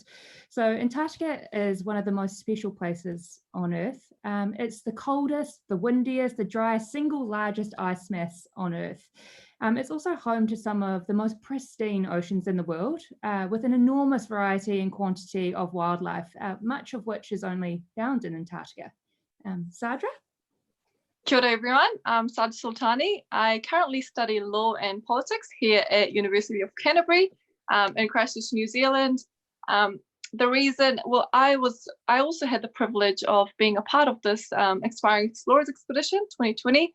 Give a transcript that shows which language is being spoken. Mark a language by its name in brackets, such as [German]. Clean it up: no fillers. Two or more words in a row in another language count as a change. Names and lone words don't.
[English] So Antarctica is one of the most special places on Earth. It's the coldest, the windiest, the driest, single largest ice mass on Earth. It's also home to some of the most pristine oceans in the world, with an enormous variety and quantity of wildlife, much of which is only found in Antarctica. Sadra? [Māori] Kia ora [English] everyone, I'm Sadra Sultani. I currently study law and politics here at University of Canterbury in Christchurch, New Zealand. The reason, well, I also had the privilege of being a part of this Inspiring Explorers Expedition 2020.